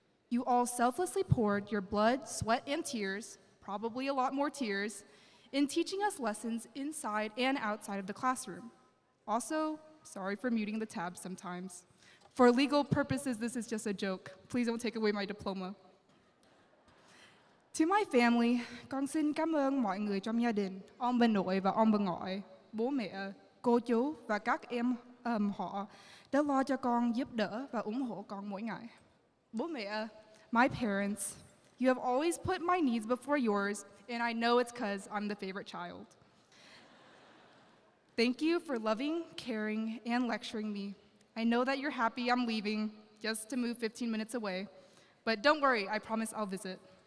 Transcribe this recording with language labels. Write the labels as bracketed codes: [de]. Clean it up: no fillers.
[en] You all selflessly poured your blood, sweat, and tears, probably a lot more tears, in teaching us lessons inside and outside of the classroom. Also, sorry for muting the tabs sometimes. For legal purposes, this is just a joke. Please don't take away my diploma. To my family, [vi] con xin cảm ơn mọi người trong gia đình, ông bà nội và ông bà ngoại, bố mẹ, cô chú và các em họ đã lo cho con, giúp đỡ và ủng hộ con mỗi ngày. [en] Bố mẹ, my parents, you have always put my needs before yours, and I know it's because I'm the favorite child. Thank you for loving, caring, and lecturing me. I know that you're happy I'm leaving just to move 15 minutes away, but don't worry, I promise I'll visit.